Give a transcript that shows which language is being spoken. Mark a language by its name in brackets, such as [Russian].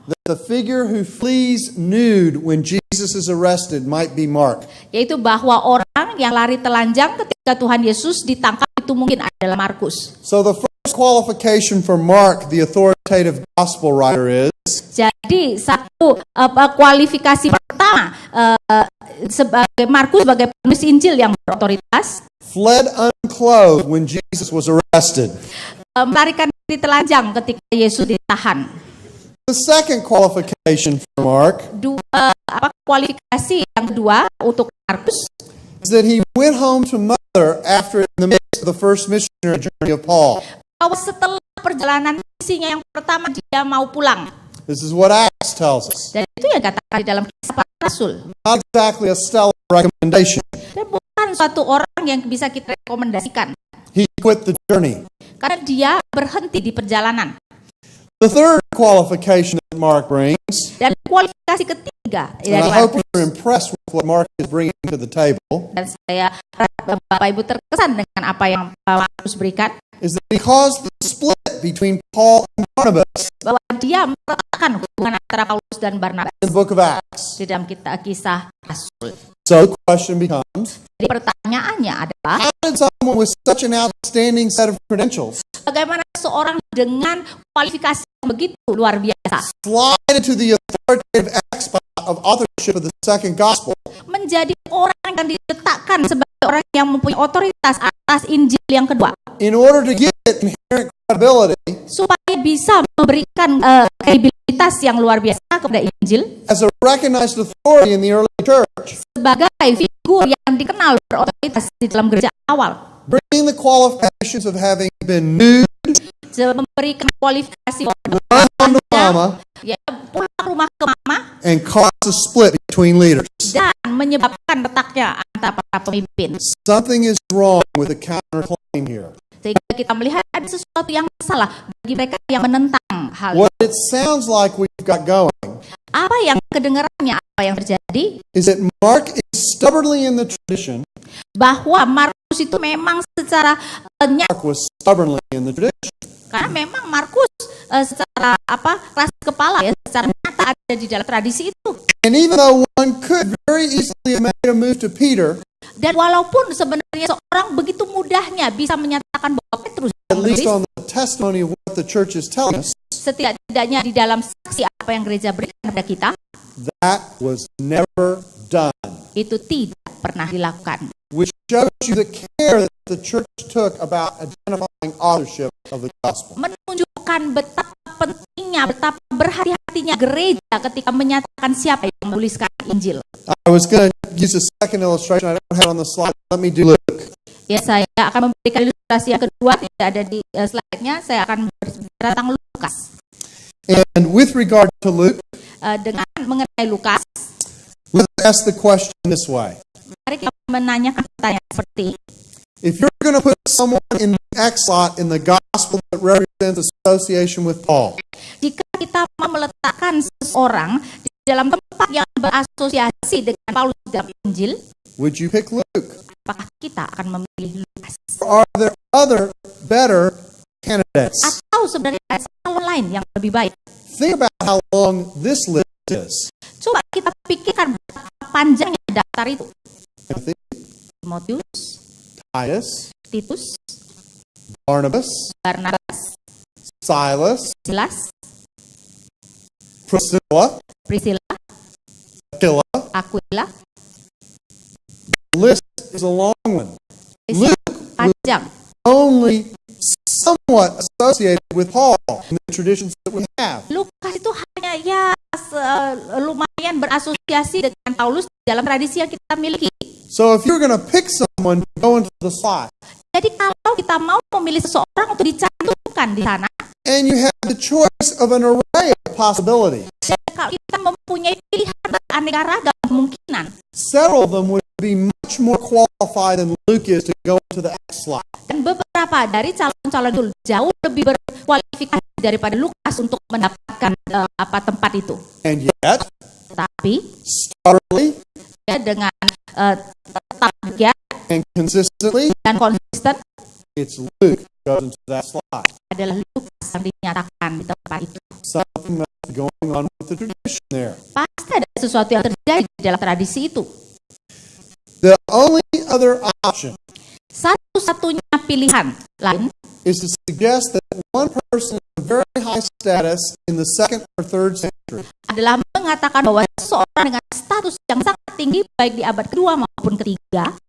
[English] that the figure who flees nude when Jesus is arrested might be Mark. [Indonesian] Yaitu bahwa orang yang lari telanjang ketika Tuhan Yesus ditangkap itu mungkin adalah Markus. [English] So the first qualification for Mark, the authoritative gospel writer, is [Indonesian] Jadi satu kualifikasi pertama sebagai Markus sebagai penulis Injil yang berotoritas, [English] fled unclothed when Jesus was arrested. [Indonesian] melarikan diri telanjang ketika Yesus ditahan. [English] The second qualification for Mark [Indonesian] Kualifikasi yang kedua untuk Markus [English] is that he went home to mother after in the midst of the first missionary journey of Paul. [Indonesian] bahwa setelah perjalanan misinya yang pertama dia mau pulang. [English] This is what Acts tells us. [Indonesian] Dan itu yang dikatakan di dalam Kisah Para Rasul. [English] Not exactly a stellar recommendation. [Indonesian] Dan bukan suatu orang yang bisa kita rekomendasikan. [English] He quit the journey. [Indonesian] Karena dia berhenti di perjalanan. [English] The third qualification that Mark brings, [Indonesian] Dan kualifikasi ketiga [English] and [Indonesian] dari [English] I hope [Indonesian] Markus, [English] you're impressed with what Mark is bringing to the table, [Indonesian] dan saya harap Bapak Ibu terkesan dengan apa yang Markus berikan, [English] is that he caused the split between Paul and Barnabas [Indonesian] bahwa dia meletakkan hubungan antara Paulus dan Barnabas [English] in the book of Acts. [Indonesian] di dalam Kisah Rasul. [English] So the question becomes, [Indonesian] Jadi pertanyaannya adalah, [English] how did someone with such an outstanding set of credentials [Indonesian] bagaimana seorang dengan kualifikasi yang begitu luar biasa [English] slide into the authoritative spot of authorship of the second gospel [Indonesian] menjadi orang yang diletakkan sebagai orang yang mempunyai otoritas atas Injil yang kedua, [English] in order to give it inherent credibility [Indonesian] supaya bisa memberikan kredibilitas yang luar biasa kepada Injil [English] as a recognized authority in the early church, [Indonesian] sebagai figur yang dikenal berotoritas di dalam gereja awal, [English] bringing the qualifications of having been nude, [Indonesian] memberikan kualifikasi [English] run home to mama, [Indonesian] ya, pulang rumah ke mama, [English] and cause a split between leaders. [Indonesian] dan menyebabkan retaknya antara para pemimpin. [English] Something is wrong with the counterclaim here. [Indonesian] Sehingga kita melihat ada sesuatu yang salah bagi mereka yang menentang hal [English] What it sounds like we've got going [Indonesian] apa yang kedengarannya, apa yang terjadi, [English] is that Mark is stubbornly in the tradition. [Indonesian] bahwa Markus itu memang secara [English] Mark was stubbornly in the tradition. [Indonesian] karena memang Markus secara keras kepala ya, secara nyata ada di dalam tradisi itu. [English] And even though one could very easily have made a move to Peter, [Indonesian] Dan walaupun sebenarnya seorang begitu mudahnya bisa menyatakan bahwa Petrus [English] at least on the testimony of what the church is telling us, [Indonesian] setidak-tidaknya di dalam saksi apa yang gereja berikan kepada kita, [English] that was never done. [Indonesian] itu tidak pernah dilakukan. [English] Which shows you the care that the church took about identifying authorship of the gospel. [Indonesian] Menunjukkan betapa pentingnya, betapa berhati-hatinya gereja ketika menyatakan siapa yang menuliskan Injil. [English] I was going to use a second illustration. I don't have it on the slide. Let me do Luke. [Indonesian] Ya, saya akan memberikan ilustrasi yang kedua, tidak ada di slide-nya. Saya akan berbicara tentang Lukas. [English] And with regard to Luke, [Indonesian] Dengan mengenai Lukas, [English] let's ask the question this way. [Indonesian] mari kita menanyakan pertanyaan seperti, [English] If you're going to put someone in the X slot in the gospel that represents association with Paul, [Indonesian] jika kita mau meletakkan seseorang di dalam tempat yang berasosiasi dengan Paulus dalam Injil, [English] would you pick Luke? [Indonesian] apakah kita akan memilih Lukas? [English] Or are there other better candidates? [Indonesian] Atau sebenarnya ada calon lain yang lebih baik? [English] Think about how long this list is. [Indonesian] Coba kita pikirkan betapa panjangnya daftar itu. [English] Timothy, [Indonesian] Timotius, [English] Titus, [Indonesian] Titus, [English] Barnabas, [Indonesian] Barnabas, [English] Silas, [Indonesian] Silas, [English] Priscilla, [Indonesian] Priscilla, [English] Aquila. [Indonesian] Aquila. [English] The list is a long one. Luke [Indonesian] Panjang. [English] only somewhat associated with Paul in the traditions that we have. [Indonesian] Lukas itu hanya lumayan berasosiasi dengan Paulus dalam tradisi yang kita miliki. [English] So if you're going to pick someone to go into the slot, [Indonesian] Jadi kalau kita mau memilih seseorang untuk dicantumkan di sana, [English] and you have the choice of an array of possibilities, [Indonesian] dan kalau kita mempunyai pilihan beraneka ragam kemungkinan, [English] several of them would be much more qualified than Luke is to go into the X slot. [Indonesian] dan beberapa dari calon-calon itu jauh lebih berkualifikasi daripada Lukas untuk mendapatkan tempat itu. [English] And yet, [Indonesian] Tapi [English] stubbornly [Indonesian] ya, dengan tetap giat [English] and consistently, [Indonesian] dan konsisten [English] it's Luke who goes into that slot. [Indonesian] adalah Lukas yang dinyatakan di tempat itu. [English] Something must going on with the tradition there. [Indonesian] Pasti ada sesuatu yang terjadi di dalam tradisi itu. [English] The only other option [Indonesian] Satu-satunya pilihan lain [English] is to suggest that one person of very high status in the 2nd or 3rd century [Indonesian] adalah mengatakan bahwa seseorang dengan status yang sangat tinggi baik di abad kedua maupun ketiga